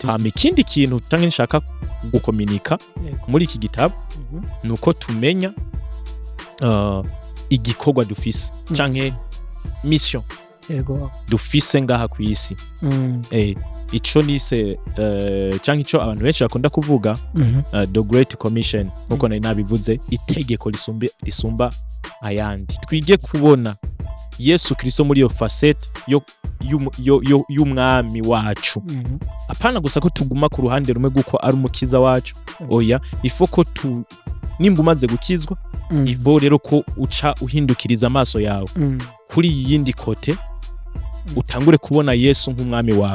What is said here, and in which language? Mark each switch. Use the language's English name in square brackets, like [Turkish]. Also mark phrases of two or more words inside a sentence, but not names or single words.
[Rundi] Hama ikindi kintu tange nshaka gukominika muri iki gitabo nuko tumenya igikorwa dufise canke mission dufise ngaha ku isi. Ico nise canke ico abantu benshi bakunda kuvuga [English] the great commission, [Rundi] nkuko nari nabivuze, itegeko risumba ayandi. Twige kubona Yesu Kristo muri yo facette y'umwami wacu. Apana gusa ko tuguma ku ruhande rumwe guko ari umukiza wacu. Oya, ifoko nimba umaze gukizwa, ivo rero ko uca uhindukiriza amaso yawe kuri yindi kote, utangure kubona Yesu nk'umwami wawe.